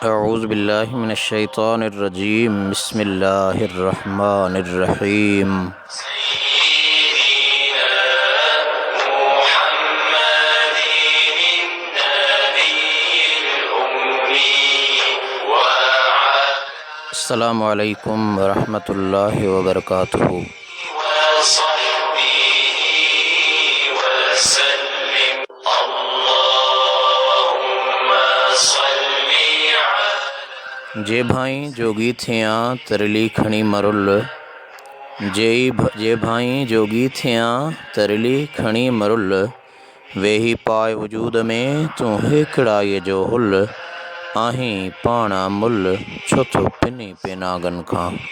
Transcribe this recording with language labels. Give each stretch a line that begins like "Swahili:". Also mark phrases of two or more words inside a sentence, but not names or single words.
Arabic: أعوذ بالله من الشيطان الرجيم بسم الله الرحمن الرحيم. السلام عليكم ورحمة الله وبركاته.
Sindhi: जे भाई जोगी थियां तरली खणी मरुल, जे भाई जोगी थियां तरली खणी मरुल, वेही पाए वजूद में तूं हेकड़ा ये जो हुल, आहीं पाणा मुल छो थो पिनी पेनागन खां।